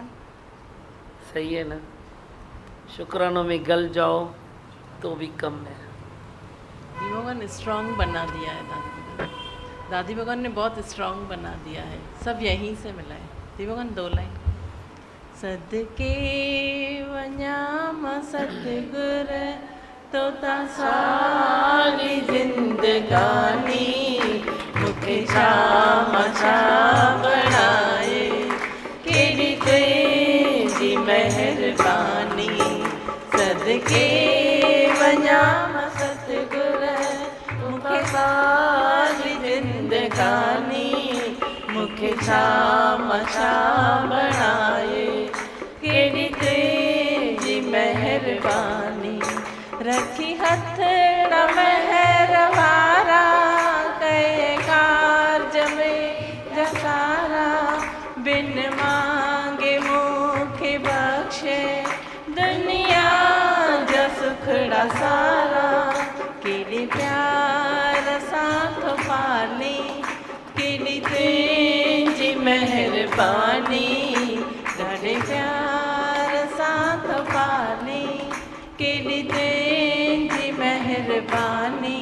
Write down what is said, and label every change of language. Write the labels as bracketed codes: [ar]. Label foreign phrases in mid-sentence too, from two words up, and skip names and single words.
[hi] सही है ना। शुक्रानों में गल जाओ तो भी कम है। भगवान स्ट्रांग बना दिया है दादी भगवान ने बहुत स्ट्रांग बना दिया है। सब यहीं से मिला है। दादी भगवान 2 लाइन। [sd] सदके वञाम सतगुर तोता सारी जिंदगानी मुखे शाम बनाए केड़ी तेरी मेहरबानी। सदके वञाम सतगुर मुखे सारी जिंदगानी मुखे शाम बनाए केड़ी तेरी मेहरबानी। रखी हथड़ा महर वारा कहे कारज में जसारा बिन मांगे मुखे बख्शे दुनिया जा सुखड़ा सारा। केड़ी प्यार साथ पाली केड़ी तेरी मेहरबानी। ॾाढे प्यार साथ पाली केड़ी तेरी मेहरबानी।